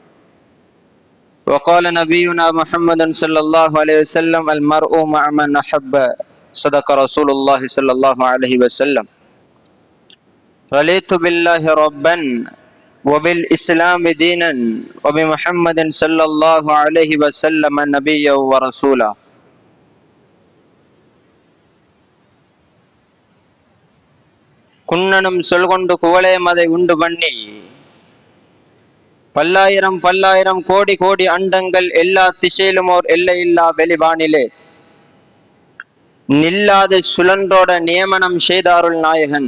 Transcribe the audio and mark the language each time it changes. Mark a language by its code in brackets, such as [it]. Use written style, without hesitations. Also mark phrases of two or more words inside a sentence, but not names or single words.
[ar] وقال نبينا محمد صلى الله عليه وسلم: المرء مع من أحب. صدق رسول الله صلى الله عليه وسلم. رضيت بالله ربا وبالإسلام دينا وبمحمد صلى الله عليه وسلم نبيا ورسولا. [ta] குன்னனும் சொல்கொண்டு குவளையம் அதை உண்டு பண்ணி, பல்லாயிரம் பல்லாயிரம் கோடி கோடி அண்டங்கள் எல்லா திசையிலும் ஓர் எல்லையில்லா வெளிவானிலே நில்லாது சுழன்றோட நியமனம் செய்தாருள் நாயகன்.